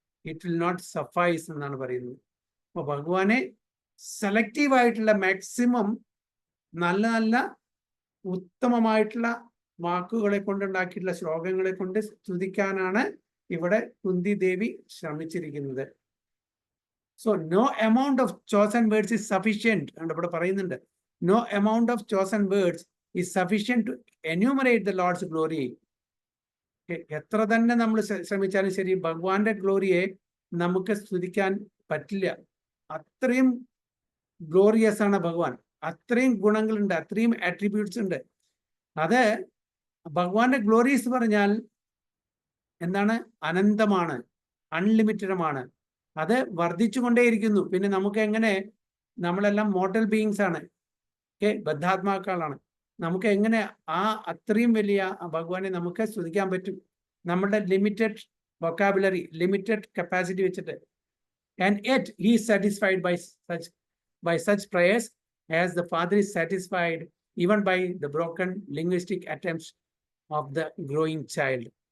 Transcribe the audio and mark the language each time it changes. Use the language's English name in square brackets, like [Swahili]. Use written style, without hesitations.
[English] it will not suffice [Malayalam] എന്നാണ് പറയുന്നത്. അപ്പോൾ ഭഗവാനെ സെലക്റ്റീവായിട്ടുള്ള മാക്സിമം നല്ല നല്ല ഉത്തമമായിട്ടുള്ള വാക്കുകളെ കൊണ്ടുണ്ടാക്കിയിട്ടുള്ള ശ്ലോകങ്ങളെ കൊണ്ട് സ്തുതിക്കാനാണ് ഇവിടെ കുന്തി ദേവി ശ്രമിച്ചിരിക്കുന്നത്. [English] so no amount of chosen words is sufficient [Malayalam] എന്ന് ഇവിടെ പറയുന്നുണ്ട്. [English] No amount of chosen words is sufficient to enumerate the Lord's glory. [Malayalam] എത്ര തന്നെ നമ്മൾ ശ്രമിച്ചാലും ശരി, ഭഗവാന്റെ ഗ്ലോറിയെ നമുക്ക് സ്തുതിക്കാൻ പറ്റില്ല. അത്രയും ഗ്ലോറിയസ് ആണ് ഭഗവാൻ, അത്രയും ഗുണങ്ങളുണ്ട്, അത്രയും ആട്രിബ്യൂട്ട്സ് ഉണ്ട്. അത് ഭഗവാന്റെ ഗ്ലോറീസ് പറഞ്ഞാൽ എന്താണ്? അനന്തമാണ്, അൺലിമിറ്റഡുമാണ്, അത് വർദ്ധിച്ചുകൊണ്ടേയിരിക്കുന്നു. പിന്നെ നമുക്ക് എങ്ങനെ, നമ്മളെല്ലാം മോർട്ടൽ ബീയിങ്സ് ആണ്, ബദ്ധാത്മാക്കളാണ്, നമുക്ക് എങ്ങനെ അത്രയും വലിയ ഭഗവാനെ നമുക്ക് സ്തുതിക്കാൻ പറ്റും? നമ്മുടെ ലിമിറ്റഡ് വൊക്കാബുലറി, ലിമിറ്റഡ് കപ്പാസിറ്റി വെച്ചിട്ട്. [English] And yet he is satisfied by such prayers as the Father is satisfied even by the broken linguistic attempts of the growing child.